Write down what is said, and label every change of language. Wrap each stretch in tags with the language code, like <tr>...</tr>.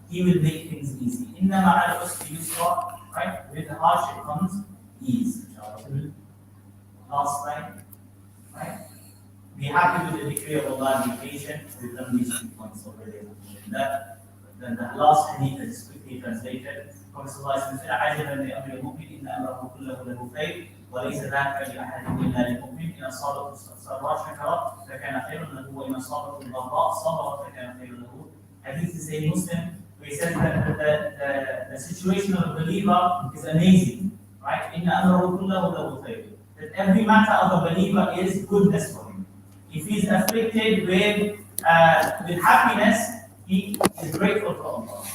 <en>He will make things easy.</en> <ar>Inna ma'al usri yusra,</ar> <en>right? With the hardship comes ease. Last slide, right? Be happy with the decree of Allah and be patient. We've done these 2 points already. Then the last hadith is quickly translated. Prophet ﷺ said,</en> <ar>عَجَبًا لِأَمْرِ الْمُؤْمِنِ إِنَّ أَمْرَهُ كُلَّهُ لَهُ خَيْرٌ وَلَيْسَ ذَلِكَ لِأَحَدٍ إِلَّا لِلْمُؤْمِنِ إِنْ أَصَابَهُ سَرًّا شَكَرَ فَكَانَ خَيْرًا لَهُ وَإِنْ أَصَابَهُ ضَرًّاء صَبَرَ فَكَانَ خَيْرًا لَهُ.</ar> <en>Hadith is a Muslim where he says that the situation of a believer is amazing. Right?</en> <ar>إِنَّ أَمْرَهُ كُلَّهُ لَهُ خَيْرٌ.</ar> <en>That every matter of a believer is goodness for him. If he is afflicted with happiness, he is grateful to Allah.</en>